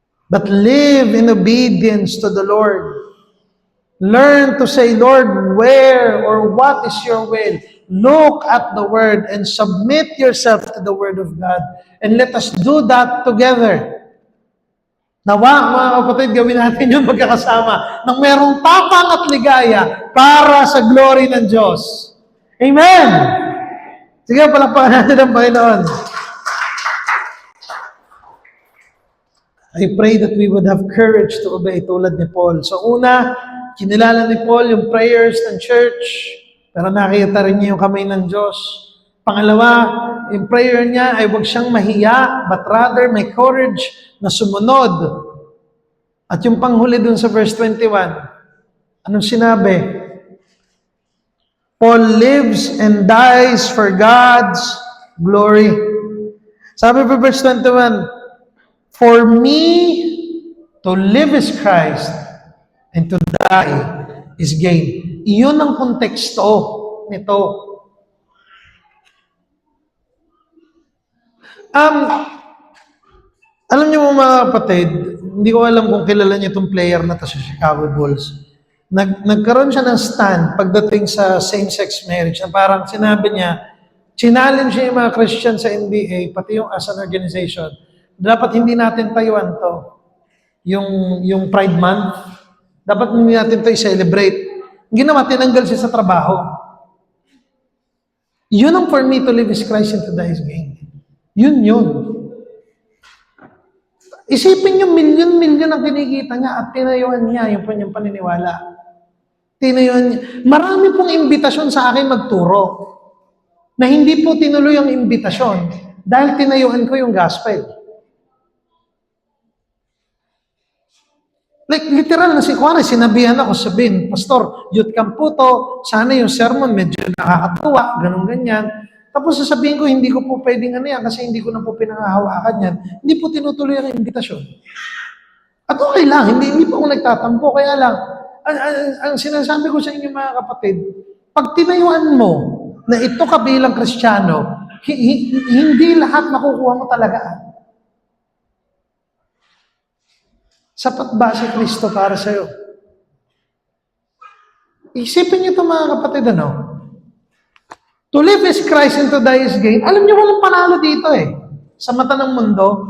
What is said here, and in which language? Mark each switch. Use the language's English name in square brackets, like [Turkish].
[English] But live in obedience to the Lord. Learn to say, Lord, where or what is your will? Look at the Word and submit yourself to the Word of God. And let us do that together. [Filipino] Nawa, mga kapatid, gawin natin yun magkakasama nang merong tapang at ligaya para sa glory ng Diyos. Amen! Sige, palakpakan natin ang Panginoon. [English] I pray that we would have courage to obey [Filipino] tulad ni [English] Paul. [Filipino] So una, kinilala ni Paul yung prayers ng church, pero nakita rin niya yung kamay ng Diyos. Pangalawa, yung prayer niya ay huwag siyang mahiya, [English] but rather [Filipino] may courage na sumunod. At yung panghuli dun sa verse 21, anong sinabi? [English] Paul lives and dies for God's glory. [Filipino] Sabi pa [English] verse 21, for me to live is Christ and to die is gain. [Filipino] Iyon ang konteksto nito. Alam niyo mga kapatid, hindi ko alam kung kilala niyo itong player na to sa Chicago Bulls. Nagkaroon siya ng stand pagdating sa same-sex marriage na parang sinabi niya, challenge niya yung mga Christian sa NBA, pati yung [English] as an organization, [Filipino] dapat hindi natin tayuan to. Yung Pride Month, dapat hindi natin to i-celebrate. Ginawa, tinanggal siya sa trabaho. Yun ang [English] for me to live is Christ and to die is gain. [Filipino] Yun. Isipin niyo, milyon-milyon ang kinikita niya at tinayuan niya yung kanyang paniniwala. Tinayuan niya. Marami pong imbitasyon sa akin magturo na hindi po tinuloy ang imbitasyon dahil tinayuan ko yung gospel. Like, literal na sinabihan ako, sabihin, Pastor, youth camp po to, sana yung sermon medyo nakakatuwa, ganun-ganyan. Tapos sasabihin ko, hindi ko po pwedeng yan kasi hindi ko na po pinangahawakan yan. Hindi po tinutuloy ang imbitasyon. At okay lang, hindi po ako nagtatampo. Kaya lang, ang sinasabi ko sa inyo mga kapatid, pag tinayuan mo na ito ka bilang Kristiyano, hindi lahat makukuha mo talaga. Sapat ba si Kristo para sa'yo? Isipin niyo ito mga kapatid, ano? [English] To live is Christ and to die is gain. [Filipino] Alam niyo, walang panalo dito sa mata ng mundo.